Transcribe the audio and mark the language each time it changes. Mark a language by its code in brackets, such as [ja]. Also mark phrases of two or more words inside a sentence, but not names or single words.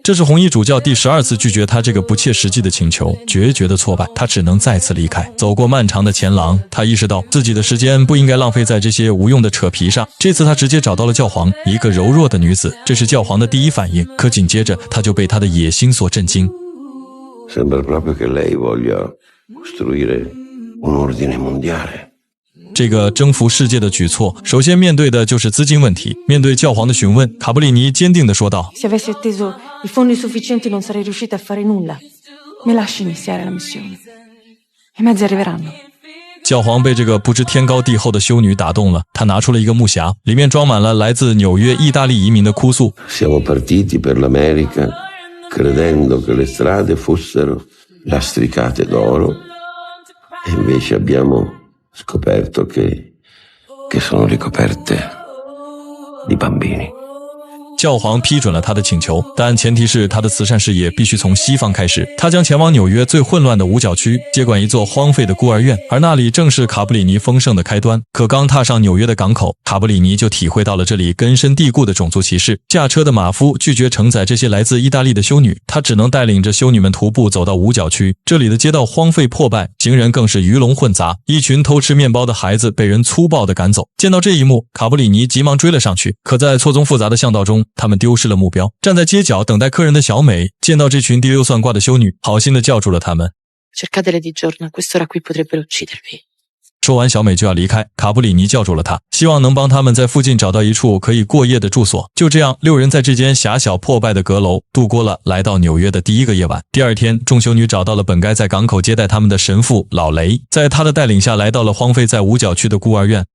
[zh] 这是红衣主教第12次拒绝她这个不切实际的请求，决绝的挫败，她只能再次离开。走过漫长的前廊，她意识到自己的时间不应该浪费在这些无用的扯皮上。这次她直接找到了教皇，一个柔弱的女子，这是教皇的第一反应。可紧接着，她就被她的野心所震惊。 [it] Sembra proprio che lei voglia costruire un ordine mondiale。 [zh] 这个征服世界的举措，首先面对的就是资金问题。面对教皇的询问，卡布里尼坚定地说道 [it] Se avessi atteso i fondi sufficienti non sarei riuscita a fare nulla. Mi lasci iniziare la missione. I mezzi arriveranno. [zh] 教皇被这个不知天高地厚的修女打动了，他拿出了一个木匣，里面装满了来自纽约意大利移民的哭诉。 [it] Siamo partiti per l'America credendo che le strade fossero lastricate d'oro e invece abbiamo scoperto che sono ricoperte di bambini。 [zh] 教皇批准了他的请求，但前提是他的慈善事业必须从西方开始。他将前往纽约最混乱的五角区，接管一座荒废的孤儿院，而那里正是卡布里尼丰盛的开端。可刚踏上纽约的港口，卡布里尼就体会到了这里根深蒂固的种族歧视。驾车的马夫拒绝承载这些来自意大利的修女，他只能带领着修女们徒步走到五角区。这里的街道荒废破败，行人更是鱼龙混杂，一群偷吃面包的孩子被人粗暴地赶走。见到这一幕，卡布里尼急忙追了上去，可在错综复杂的巷道中，他们丢失了目标。站在街角等待客人的小美见到这群滴溜算卦的修女，好心地叫住了他们。 [it] Cercatele di giorno, a quest'ora qui potrebbero uccidervi。 [zh] 说完，小美就要离开，卡布里尼叫住了她，希望能帮他们在附近找到一处可以过夜的住所。就这样，6人在这间狭小破败的阁楼度过了来到纽约的第一个夜晚。第二天，众修女找到了本该在港口接待他们的神父老雷，在他的带领下来到了荒废在五角区的孤儿院。